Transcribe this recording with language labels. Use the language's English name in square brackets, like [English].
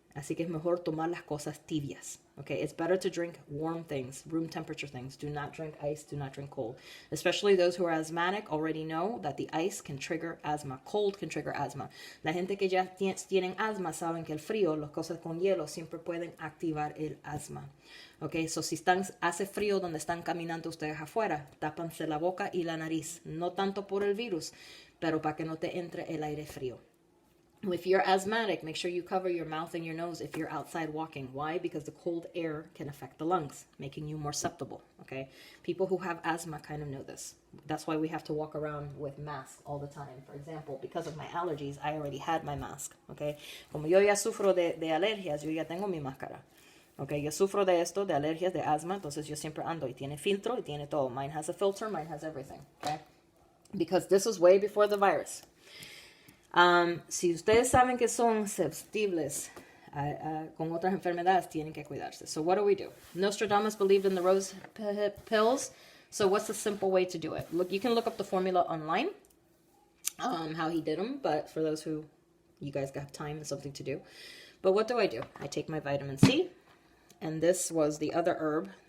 [Spanish] Así que es mejor tomar las cosas tibias. [English] Okay, it's better to drink warm things, room temperature things. Do not drink ice, do not drink cold. Especially those who are asthmatic already know that the ice can trigger asthma. Cold can trigger asthma. [Spanish] La gente que ya tienen asma saben que el frío, las cosas con hielo, siempre pueden activar el asma. Okay, so si hace frío donde están caminando ustedes afuera, tápanse la boca y la nariz. No tanto por el virus, pero para que no te entre el aire frío. [English] If you're asthmatic, make sure you cover your mouth and your nose if you're outside walking. Why? Because the cold air can affect the lungs, making you more susceptible, okay? People who have asthma kind of know this. That's why we have to walk around with masks all the time. For example, because of my allergies, I already had my mask, okay? [Spanish] Como yo ya sufro de alergias, yo ya tengo mi máscara. Okay, yo sufro de esto, de alergias, de asma, entonces yo siempre ando y tiene filtro y tiene todo. [English] Mine has a filter, mine has everything, okay? Because this was way before the virus. [Spanish] Si ustedes saben que son susceptibles con otras enfermedades, tienen que cuidarse. [English] So what do? Nostradamus believed in the rose pills. So what's the simple way to do it? Look, you can look up the formula online, how he did them. But for those who, you guys have time and something to do. But what do? I take my vitamin C. And this was the other herb.